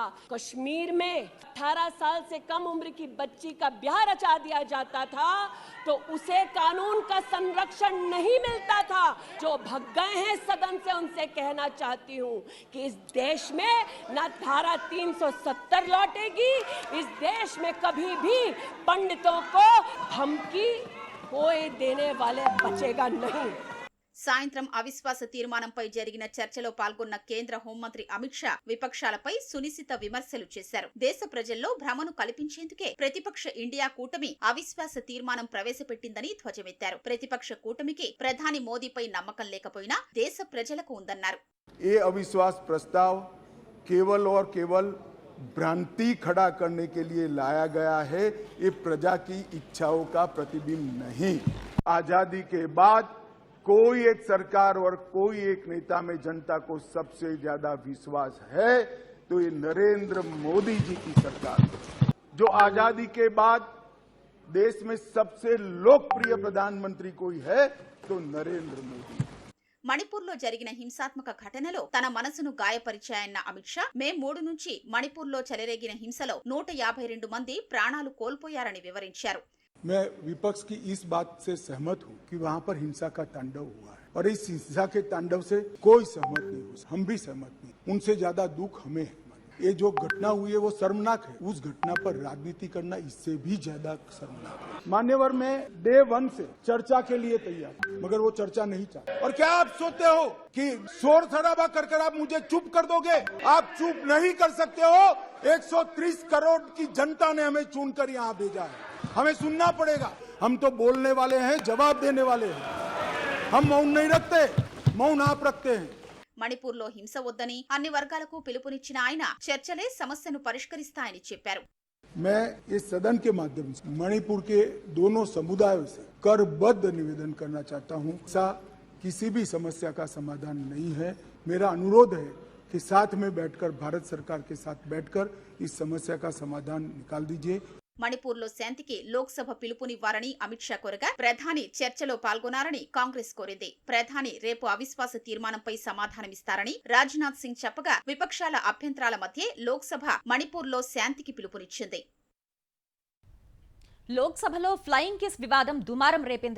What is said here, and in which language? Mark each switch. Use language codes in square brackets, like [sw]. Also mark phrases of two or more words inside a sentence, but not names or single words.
[hi] कश्मीर में 18 साल से कम उम्र की बच्ची का ब्याह रचा दिया जाता था तो उसे कानून का संरक्षण नहीं मिलता था। जो भग गए हैं सदन से उनसे कहना चाहती हूँ कि इस देश में न धारा 370 लौटेगी, इस देश में कभी भी पंडितों को धमकी कोई देने वाले बचेगा नहीं। [te] సాయంత్రం అవిశ్వాస తీర్మానంపై జరిగిన చర్చలో పాల్గొన్న కేంద్ర హోంమంత్రి అమిత్ షా విపక్షాలపై సునిశిత విమర్శలు చేశారు. దేశ ప్రజల్లో భ్రమను కల్పించేందుకే ప్రతిపక్ష ఇండియా కూటమి అవిశ్వాస తీర్మానం ప్రవేశపెట్టిందని ధ్వజమెత్తారు. ప్రతిపక్ష కూటమికి ప్రధాని మోదీపై నమ్మకం లేకపోయినా దేశ ప్రజలకు ఉందన్నారు. [hi] ये अविश्वास प्रस्ताव केवल और केवल भ्रांति खड़ा करने के लिए लाया गया है। ये प्रजा की इच्छाओं का प्रतिबिंब नहीं। आजादी के बाद कोई एक सरकार और कोई एक नेता में जनता को सबसे ज्यादा विश्वास है तो ये नरेंद्र मोदी जी की सरकार है, जो आजादी के बाद देश में सबसे लोकप्रिय प्रधानमंत्री कोई है तो नरेंद्र मोदी। [te] మణిపూర్లో జరిగిన హింసాత్మక ఘటనలో తన మనసును గాయపరిచాయన్న అమిత్ షా మే 3 నుంచి మణిపూర్లో చెలరేగిన హింసలో 152 మంది ప్రాణాలు కోల్పోయారని వివరించారు. [hi] मैं विपक्ष की इस बात से सहमत हूं कि वहां पर हिंसा का तांडव हुआ है और इस हिंसा के तांडव से कोई सहमत नहीं हो, हम भी सहमत नहीं। उनसे ज्यादा दुख हमें है। ये जो घटना हुई है वो शर्मनाक है। उस घटना पर राजनीति करना इससे भी ज्यादा शर्मनाक है। मान्यवर में डे 1 से चर्चा के लिए तैयार, मगर वो चर्चा नहीं चाहते। और क्या आप सोचते हो कि शोर शराबा कर आप मुझे चुप कर दोगे? आप चुप नहीं कर सकते हो। 130 करोड़ की जनता ने हमें चुनकर यहाँ भेजा है, हमें सुनना पड़ेगा। हम तो बोलने वाले हैं, जवाब देने वाले हैं। हम मौन नहीं रखते, मौन आप रखते हैं। [te] మణిపూర్లో హింస వద్దని అన్ని వర్గాలకు పిలుపునిచ్చిన ఆయన చర్చలే సమస్యను పరిష్కరిస్తాయని చెప్పారు. [hi] मैं इस सदन के माध्यम से मणिपुर के दोनों समुदायों से करबद्ध निवेदन करना चाहता हूं। ऐसा किसी भी समस्या का समाधान नहीं है। मेरा अनुरोध है कि साथ में बैठकर, भारत सरकार के साथ बैठकर इस समस्या का समाधान निकाल दीजिए। [te] మణిపూర్లో శాంతికి లోక్సభ పిలుపునివ్వాలని అమిత్ షా కోరగా ప్రధాని చర్చలో పాల్గొనాలని కాంగ్రెస్ కోరింది. ప్రధాని రేపు అవిశ్వాస తీర్మానంపై సమాధానమిస్తారని రాజ్నాథ్ సింగ్ చెప్పగా విపక్షాల అభ్యంతరాల మధ్య లోక్సభ మణిపూర్లో శాంతికి పిలుపునిచ్చింది. లోక్సభలో ఫ్లయింగ్ కిస్ వివాదం దుమారం రేపింది.